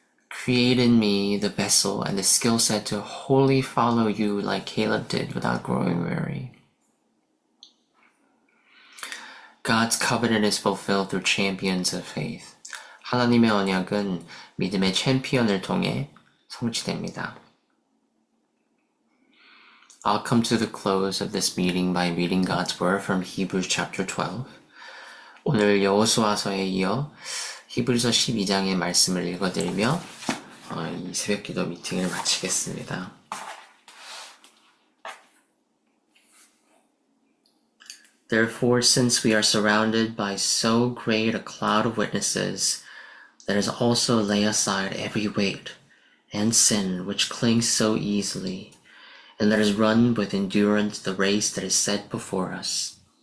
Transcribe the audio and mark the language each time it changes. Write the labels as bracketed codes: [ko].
[en] Create in me the vessel and the skill set to wholly follow you like Caleb did without growing weary. God's covenant is fulfilled through champions of faith. [ko] 하나님의 언약은 믿음의 챔피언을 통해 성취됩니다. [en] I'll come to the close of this meeting by reading God's word from Hebrews chapter 12. [ko] 오늘 여호수아서에 이어 히브리서 12장의 말씀을 읽어드리며 이 새벽기도 미팅을 마치겠습니다. [en] Therefore, since we are surrounded by so great a cloud of witnesses, let us also lay aside every weight and sin which clings so easily, and let us run with endurance the race that is set before us.